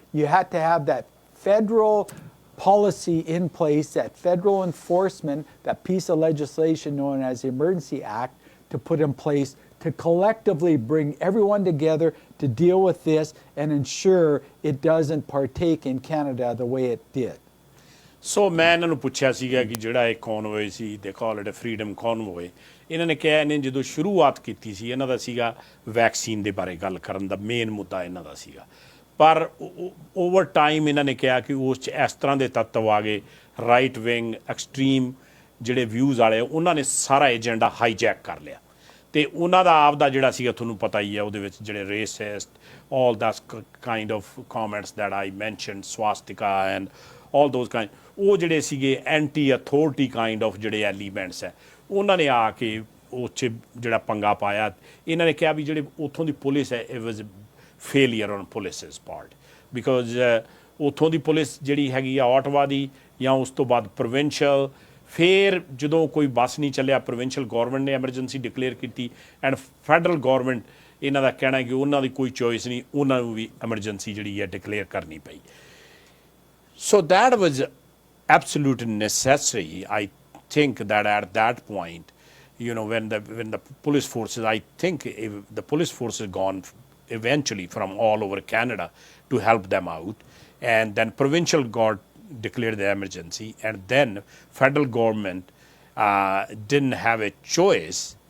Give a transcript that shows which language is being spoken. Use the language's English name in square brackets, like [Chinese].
[English] You had to have that federal policy in place, that federal enforcement, that piece of legislation known as the Emergency Act, to put in place to collectively bring everyone together to deal with this and ensure it doesn't partake in Canada the way it did. [Punjabi] ਸੋ ਮੈਂ ਇਹਨਾਂ ਨੂੰ ਪੁੱਛਿਆ ਸੀਗਾ ਕਿ ਜਿਹੜਾ ਇਹ ਕਨਵੋਏ ਸੀ [English] they call it freedom convoy, [Punjabi] ਇਹਨਾਂ ਨੇ ਕਿਹਾ ਇਹਨੇ ਜਦੋਂ ਸ਼ੁਰੂਆਤ ਕੀਤੀ ਸੀ ਇਹਨਾਂ ਦਾ ਸੀਗਾ ਵੈਕਸੀਨ ਦੇ ਬਾਰੇ ਗੱਲ ਕਰਨ ਦਾ ਮੇਨ ਮੁੱਦਾ ਇਹਨਾਂ ਦਾ ਸੀਗਾ, ਪਰ ਓਵਰ ਟਾਈਮ ਇਹਨਾਂ ਨੇ ਕਿਹਾ ਕਿ ਉਸ 'ਚ ਇਸ ਤਰ੍ਹਾਂ ਦੇ ਤੱਤਵ ਆ ਗਏ, [English] right wing extreme [Punjabi] ਜਿਹੜੇ ਵਿਊਜ਼ ਵਾਲੇ ਉਹਨਾਂ ਨੇ ਸਾਰਾ ਏਜੰਡਾ ਹਾਈਜੈਕ ਕਰ ਲਿਆ ਤੇ ਉਹਨਾਂ ਦਾ ਆਪਦਾ ਜਿਹੜਾ ਸੀਗਾ ਤੁਹਾਨੂੰ ਪਤਾ ਹੀ ਹੈ ਉਹਦੇ ਵਿੱਚ ਜਿਹੜੇ [English] racist all this kind of comments that I mentioned swastika and all those kind, [Punjabi] ਉਹ ਜਿਹੜੇ ਸੀਗੇ [English] anti authority kind of [Punjabi] ਜਿਹੜੇ ਐਲੀਮੈਂਟਸ ਹੈ ਉਹਨਾਂ ਨੇ ਆ ਕੇ ਉਹ 'ਚ ਜਿਹੜਾ ਪੰਗਾ ਪਾਇਆ। ਇਹਨਾਂ ਨੇ ਕਿਹਾ ਵੀ ਜਿਹੜੇ ਉੱਥੋਂ ਦੀ ਪੁਲਿਸ ਹੈ [English] it was failure on police's part because [Punjabi] ਉੱਥੋਂ ਦੀ ਪੁਲਿਸ ਜਿਹੜੀ ਹੈਗੀ ਆ ਆਟਵਾ ਦੀ ਜਾਂ ਉਸ ਤੋਂ ਬਾਅਦ ਪ੍ਰੋਵਿੰਸ਼ੀਅਲ, ਫਿਰ ਜਦੋਂ ਕੋਈ ਬੱਸ ਨਹੀਂ ਚੱਲਿਆ ਪ੍ਰੋਵਿੰਸ਼ੀਅਲ ਗੌਰਮੈਂਟ ਨੇ ਐਮਰਜੈਂਸੀ ਡਿਕਲੇਅਰ ਕੀਤੀ ਐਂਡ ਫੈਡਰਲ ਗੌਰਮੈਂਟ ਇਹਨਾਂ ਦਾ ਕਹਿਣਾ ਕਿ ਉਹਨਾਂ ਦੀ ਕੋਈ ਚੋਇਸ ਨਹੀਂ, ਉਹਨਾਂ ਨੂੰ ਵੀ ਐਮਰਜੈਂਸੀ ਜਿਹੜੀ ਹੈ ਡਿਕਲੇਅਰ ਕਰਨੀ ਪਈ। [English] So that was absolute necessary. I think that at that point, when the police forces, I think if the police force has gone eventually from all over Canada to help them out, and then provincial got declared the emergency, and then federal government didn't have a choice.